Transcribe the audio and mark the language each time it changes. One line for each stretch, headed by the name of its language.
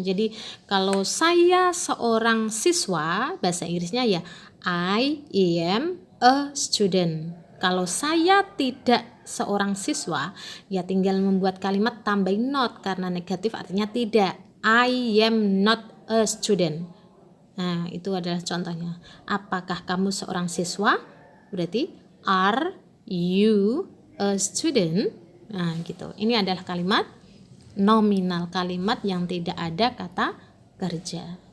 Indonesian: Jadi kalau saya seorang siswa, bahasa Inggrisnya ya
English: I am a student.
Indonesian: Kalau saya tidak seorang siswa, ya tinggal membuat kalimat tambahin not, karena negatif artinya tidak.
English: I am not a student.
Indonesian: Nah, itu adalah contohnya. Apakah kamu seorang siswa? Berarti
English: are you a student?
Indonesian: Nah, gitu. Ini adalah kalimat nominal, kalimat yang tidak ada kata kerja.